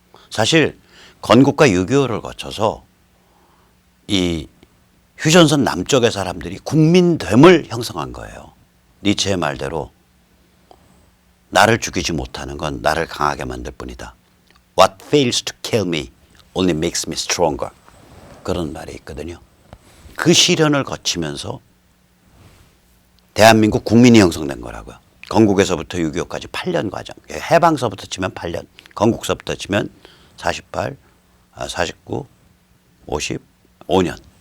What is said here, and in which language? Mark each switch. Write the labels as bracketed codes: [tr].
[ko] 사실 건국과 6.25를 거쳐서 이 휴전선 남쪽의 사람들이 국민됨을 형성한 거예요. 니체의 말대로 나를 죽이지 못하는 건 나를 강하게 만들 뿐이다. [en] What fails to kill me only makes me stronger. [ko] 그런 말이 있거든요. 그 시련을 거치면서 대한민국 국민이 형성된 거라고요. 건국에서부터 6.25까지 8년 과정. 해방서부터 치면 8년. 건국서부터 치면 48, 49, 50, 5년.